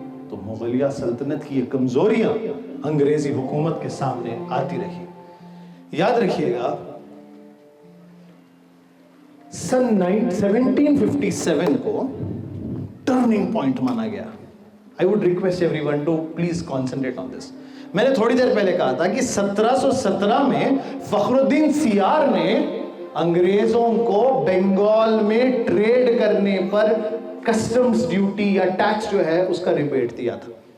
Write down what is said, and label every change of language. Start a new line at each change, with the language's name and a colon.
Urdu: تو مغلیہ سلطنت کی یہ کمزوریاں انگریزی حکومت کے سامنے آتی رہی. یاد رکھیے گا سن 1757 کو ٹرننگ پوائنٹ مانا گیا.
English: I would request everyone to please concentrate on this.
Urdu: میں نے تھوڑی دیر پہلے کہا تھا کہ 1717 میں فخر الدین سیار نے انگریزوں کو بنگال میں ٹریڈ کرنے پر کسٹمز ڈیوٹی یا ٹیکس جو ہے اس کا ریبیٹ دیا تھا.